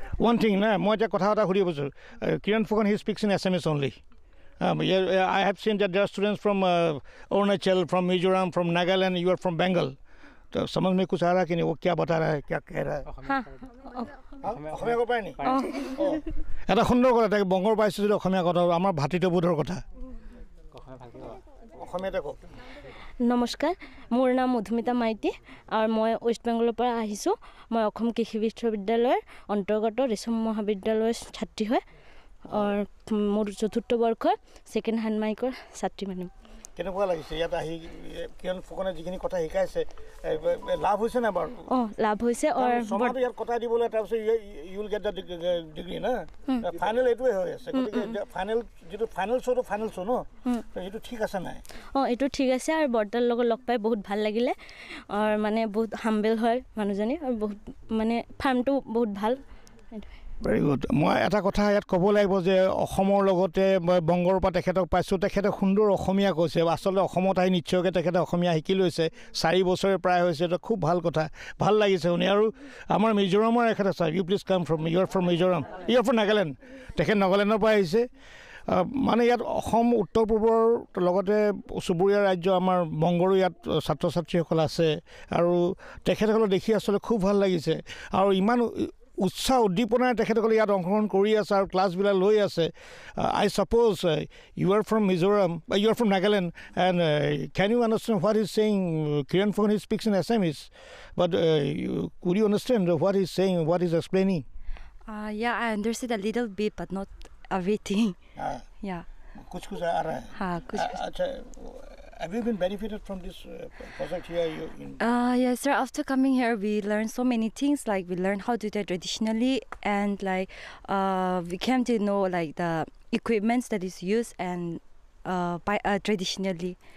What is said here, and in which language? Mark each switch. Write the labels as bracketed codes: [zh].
[en] One thing, [as] na, মই এতিয়া কথা এটা সুধিব বিচাৰোঁ. [en] Kiran Phukan, he speaks in Assamese only. I have seen that there are students from Arunachal, from Mizoram, from Nagaland. You are from Bengal. [hi] तो समझ में कुछ आ रहा है कि नहीं? वो क्या बता रहा है, क्या कह रहा है? हाँ. [as] অসমীয়া ক'ব পাৰে নি? এটা সুন্দৰ কথা, তাকে বংগৰ পাইছোঁ যদি অসমীয়া কথা, আমাৰ ভাতৃত্ববোধৰ কথা অসমীয়াতে কওক. নমস্কাৰ, মোৰ নাম মধুমিতা মাইতি আৰু মই ৱেষ্ট বেংগলৰ পৰা আহিছোঁ. মই অসম কৃষি বিশ্ববিদ্যালয়ৰ অন্তৰ্গত ৰেশম মহাবিদ্যালয়ৰ ছাত্ৰী হয় আৰু মোৰ ৪ৰ্থ বৰ্ষৰ ছেকেণ্ড হেণ্ড মাইকৰ ছাত্ৰী মানে. কেনেকুৱা লাগিছে ইয়াত আহি? কিৰণ ফুকনে যিখিনি কথা শিকাইছে লাভ হৈছে নাই বাৰু? লাভ হৈছে. ছমাহটো ইয়াত কটাই দিবলৈ, তাৰপিছত [en] you will get the degree [as] না? ফাইনেল এইটোৱে হৈ আছে. গতিকে যিটো ফাইনেল শ্ব' ন, সেইটো ঠিক আছে নাই? এইটো ঠিক আছে আৰু বৰ্তাৰ লগত লগ পাই বহুত ভাল লাগিলে. আৰু মানে বহুত হাম্বেল হয় মানুহজনী আৰু বহুত মানে ফাৰ্মটো বহুত ভাল. [en] Very good. [as] মই এটা কথা ইয়াত ক'ব লাগিব যে অসমৰ লগতে মই বংগৰ পৰা তেখেতক পাইছোঁ. তেখেতে সুন্দৰ অসমীয়া কৈছে. আচলতে অসমত আহি নিশ্চয়কৈ তেখেতে অসমীয়া শিকি লৈছে. 4 বছৰে প্ৰায় হৈছে. এইটো খুব ভাল কথা, ভাল লাগিছে শুনি. আৰু আমাৰ মিজোৰামৰ এখেত আছে. [en] You please come from you are from Mizoram, you are from Nagaland. [as] তেখেত নাগালেণ্ডৰ পৰা আহিছে. মানে ইয়াত অসম উত্তৰ পূবৰ লগতে চুবুৰীয়া ৰাজ্য আমাৰ বংগৰো ইয়াত ছাত্ৰ ছাত্ৰীসকল আছে. আৰু তেখেতসকলক দেখি আচলতে খুব ভাল লাগিছে. আৰু ইমান উৎসাহ উদ্দীপনাৰে তেখেতসকলে ইয়াত অংশগ্ৰহণ কৰি আছে আৰু ক্লাছবিলাক লৈ আছে. [en] I suppose you are from Mizoram, you are from Nagaland, and can you understand what is saying? Kiran Phukan, he speaks in Assamese, but could you understand what is saying, what is explaining? Yeah, I understood a little bit, but not everything. Yeah. [hi] कुछ आ रहा है. हाँ, कुछ. [en] अच्छा, have you been benefited from this project here? Yes, sir. After coming here, we learned so many things. Like we learned how to do it traditionally, and like we came to know like the equipments that is used and traditionally.